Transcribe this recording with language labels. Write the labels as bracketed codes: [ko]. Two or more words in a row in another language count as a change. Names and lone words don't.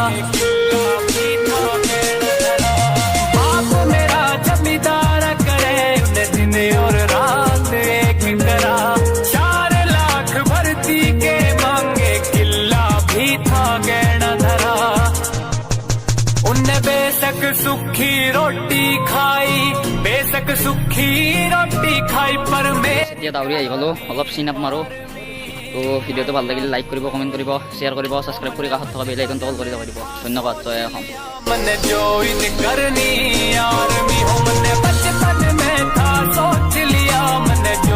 [bgc] बाप मेरा जमींदार करे, दिन और रात एक करा। 4 लाख भर्ती के मांगे, किला भी था गहना धरा। उनने बेशक सुखी रोटी खाई पर मैं। [as] এতিয়া দৌৰি আহি পালোঁ, অলপ [en] chin up [as] মাৰোঁ। তো ভিডিঅ'টো ভাল লাগিলে লাইক কৰিব, কমেণ্ট কৰিব, শ্বেয়াৰ কৰিব, ছাবস্ক্ৰাইব কৰি কাষত থকা [en] bell iconটো [as] অল কৰি দিব দিব। ধন্যবাদ। জয় অসম। [bgc] मैंने ज्वाइन करनी आर्मी हो, मैंने बचपन में था सोच लिया, मैंने